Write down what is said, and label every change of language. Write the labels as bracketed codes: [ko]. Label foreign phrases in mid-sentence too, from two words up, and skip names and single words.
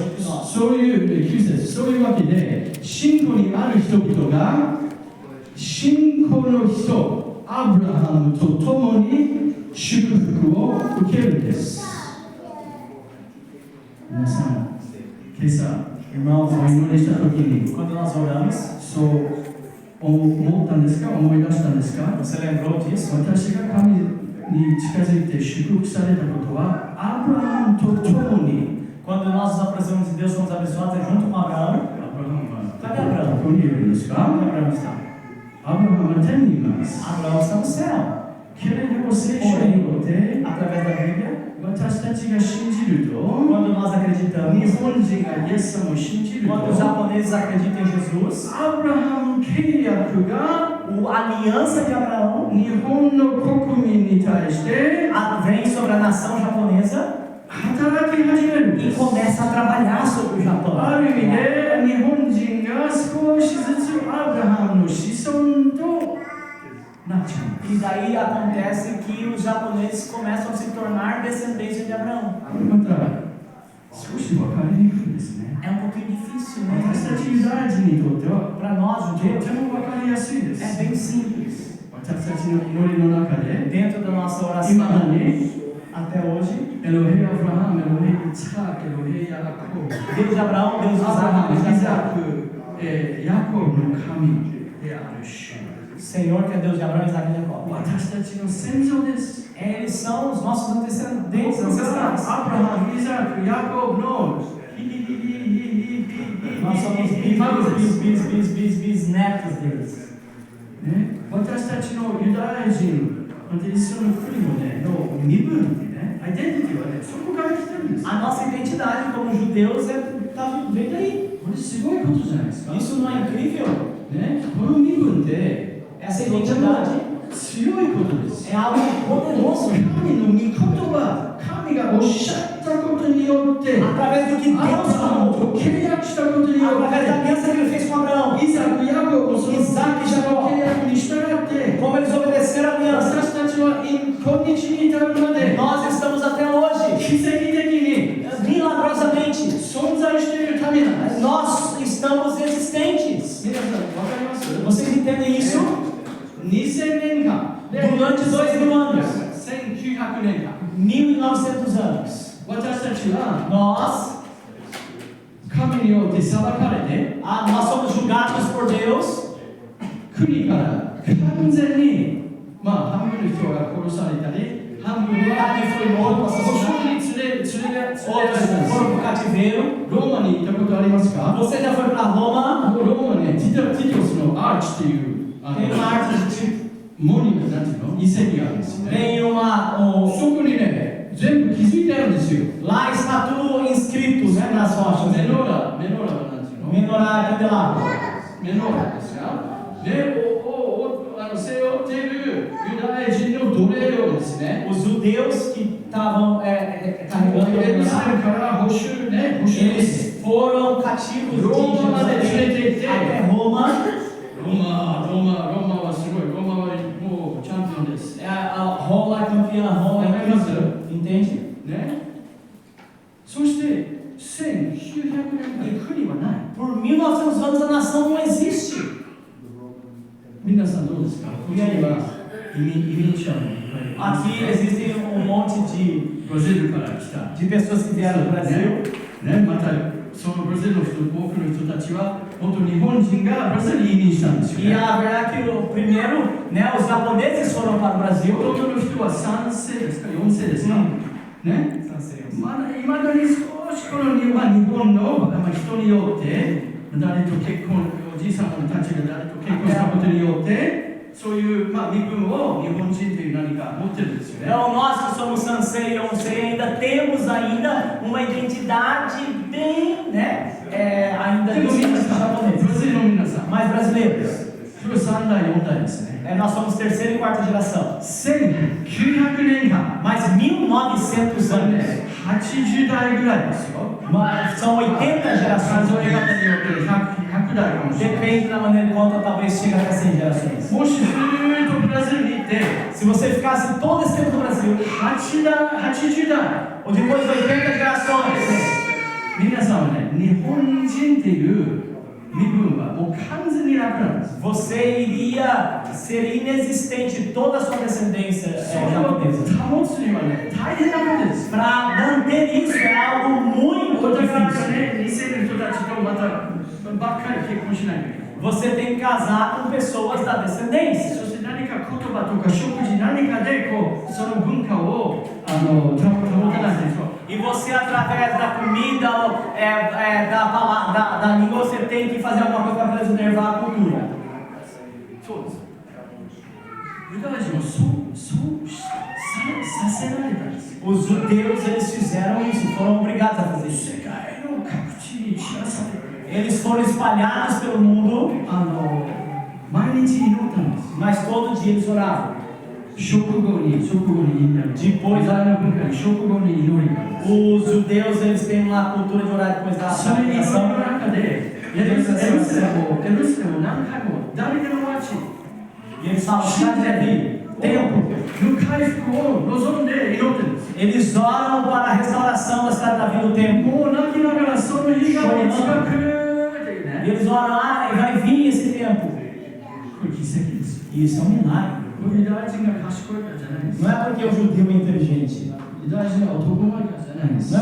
[ja] そういう9節、そういうわけで信仰にある人々が信仰の人アブラハムと共に祝福を受けるんです。皆さん、今朝、お祈りしたときに [pt] Quando nós oramos, [ja] そう思ったんですか、思い出したんですか。 [pt] você lembrou disso? [ja] 私が神に近づいて祝福されたことは、アブラハムと共に、 [pt] Quando nós nos aproximamos de Deus, somos abençoados é junto com Abraão. [ja] ここにいるんですか。 [pt] Onde Abraão está? [ja] アブラハムは天にいます。 [pt] Abraão está no céu. [ja] けれども聖書によって、 [pt] Através da Bíblia, [ja] 私たちが信じると、 [pt] quando nós acreditamos, [ja] 日本人がイエス様を信じると、 [pt] quando os japoneses acreditam em Jesus, [ja] アブラハム契約が [pt] a aliança de Abraão [ja] 日本の国民に対して [pt] vem sobre a nação japonesa [ja] 働き始めるんで [pt] e [ja] す。 [pt] começa a trabalhar sobre o Japão. [ja] ある意味で日本人が少しずつアブラハムの子孫となっちゃうんです。 [pt] E daí acontece que os japoneses começam a se tornar descendência de Abraão. [ja] また少し分かりにくいですね。 [pt] É um pouquinho difícil, né? [ja] 私たちユダヤ人にとっては [pt] Para nós, [ja] とて [pt] judeus, [ja] も分かりやすいで [pt] é [ja] す。 [pt] bem simples. [ja] 私たちの祈りの中で [pt] Dentro da nossa [ja] 今 [pt] oração, [ja] に [pt] até hoje, [he] אלוהי אברהם, אלוהי יצחק, אלוהי יעקב, [pt] Deus de Abraão, Deus de [ja] アブラハム、 [pt] Isaac, [ja] イ [pt] Deus de [ja] ザ [pt] Jacó. [ja] ク、ヤコブの神である主。 [pt] Senhor, que é Deus de Abraão, Isaac e Jacó. [ja] 私たちの先祖です。 [pt] Eles são os nossos descendentes [ja] 僕が [pt] ancestrais. [ja] アブラハム、イザク、ヤコブの [pt] Nós somos bisnetos deles. [ja] ね、私たちのユダヤ人、またイスラム国のね、の身分ってね、アイデンティティはね、そこから来てるんです。 [pt] A nossa identidade como judeus vem daí. [ja] これすごいことじゃないですか。 [pt] Isso não é incrível? [ja] ね、この身分って、 [pt] Essa identidade [ja] 強いことです。 [pt] é algo poderoso. [ja] 神の御言葉、神がおっしゃったことによって、 [pt] Através do que [ja] アブラ [pt] Deus [ja] ハム [pt] falou, [ja] と契約したことによっ [pt] através da [ja] て、 [pt] aliança que Ele fez com Abraão, [ja] イザク、ヤコブ、その [pt] Isaac e Jacó, [ja] 契約に従って、 [pt] como eles obedeceram a aliança, [ja] 私たちは今日に至るまで、 [pt] nós estamos até hoje, [ja] 奇跡的に [pt] milagrosamente, [ja] 存在しているためなんです。 [pt] nós estamos existentes. [ja] 皆さん、わかります？ [pt] Vocês entendem isso? [ja] 2000 年間、 [pt] Durante 2000 anos, [ja] 1900 年間、 [pt] 1900 anos, [ja] 私たちは [pt] nós [ja] 神によって裁かれて、 [pt] nós somos julgados por Deus, [ja] 国から完全に、半分の人が殺されたり、半分は [pt] alguém foi morto, [ja] 保 [pt] assassinado, [ja] 証に連れられた [pt] outros [ja] んです。 [pt] foram para o cativeiro. [ja] ローマに行ったことありますか？ [pt] Você já foi para Roma? [ja] ローマね、ティトスのアーチっていう、 [pt] Tem uma arte de [ja] モニュメント、なんていうの？遺跡があるんですね。 [pt] tem [ja] そこにね、全部気づいてあるんですよ。 [pt] lá está tudo inscrito, né, nas rochas. [ja] メノーラはなんていうの？ [pt] Menorá, candelabro. [ja] メノーラですが、 背負っているユダヤ人の奴隷をですね、 [pt] Os judeus que estavam carregando [ja] エルサレムから捕囚ね、捕囚です。 [pt] eles foram cativos de [ja] ローマまで連れて行って、 [pt] até Roma. [ja] ローマはすごい、ローマはもうチャンピオンです。 [pt] Roma é campeã, Roma é campeã. Entende? [ja] ね。そして1900年代国はない。 [pt] Por 1900 anos a nação não existe. [ja] 皆さんどうですか？ここには移民者もいっぱいいます。 [pt] Aqui existem monte [ja] ブラジルから来た。 [pt] de pessoas que vieram do Brasil. [ja] ね、またそのブラジルの人、多くの人たちは本当日本人がブラジルに移民したんですよ [pt] E [ja] ね。 [pt] a verdade é que o primeiro, né, os japoneses foram para o [ja] ほ [pt] Brasil. [ja] とんどの人は3世ですか、4世ですか、ね。まだいまだに少しこの日本の人によって誰と結婚、おじいさんたちが誰と結婚したことによってそういう身分を日本人という何か持ってるんですよね。 [pt] Então nós que somos Sansei e Onsei ainda temos ainda uma identidade bem, né, ainda [ja] でも皆さん、ブラ [pt] japonesa. [ja] ジルの皆さん、 [pt] Mas brasileiros, [ja] それ3代、4代ですね。 [pt] nós somos terceira e quarta geração. [ja] 1900 年間、 [pt] Mas 1900 anos, [ja] 80 代ぐらいですよ。 [pt] são 80 [ja] 数 [pt] gerações. [ja] え方によって100代かもしれない。 [pt] Depende da maneira como talvez chegue até 100 gerações. [ja] もしずーっとブラジルに行って、 [pt] Se você ficasse todo esse tempo no Brasil, [ja] 80代、 [pt] ou depois de 80 gerações, [ja] 皆さんはね、日本人っていう身分はもう完全になくなるんです。 [pt] você iria ser inexistente toda a sua descendência [ja] それを [pt] japonesa. [ja] 保つにはね、大変なことです。 [pt] Para manter isso é algo muito [ja] お互いが [pt] difícil. [ja] ね、2世の人たちとまたばっかり結婚しないといけない。 [pt] Você tem que casar com pessoas da descendência. [ja] そして何か言葉とか食事何かでこうその文化を保たないと。 [pt] E você, através da comida, da língua, você tem que fazer alguma coisa para preservar a cultura. [ja] そうです。ユダヤ人はそうさせられたんですよ。 [pt] Os judeus, eles fizeram isso, foram obrigados a fazer isso. [ja] 世界の各地に散らされる。 [pt] Eles foram espalhados pelo mundo, [ja] 毎日祈ったんです。 [pt] mas todo dia eles oravam. [ja] 食後に [pt] Depois [ja] ユダヤの文化に食後に祈りがあるんです。 [pt] Os judeus, eles têm uma cultura de orar depois da [ja] それにその [pt] alimentação. [ja] 中でエルサレムを何回もダビデの町 [pt] E eles falam, cidade de Davi, templo. [ja] の回復を望んで祈ってるんです。 [pt] Eles oram para a restauração da cidade de Davi no templo. [ja] もう泣きながらその日がいつか来るっていう [pt] E [ja] ね。 [pt] eles oram, vai vir esse tempo. [ja] これ奇跡です。 [pt] E isso é um milagre. [ja] これユダヤ人が賢いからじゃないんです。 [pt] Não é porque o judeu é inteligente. [ja] ユダヤ人が男前からじゃないんです。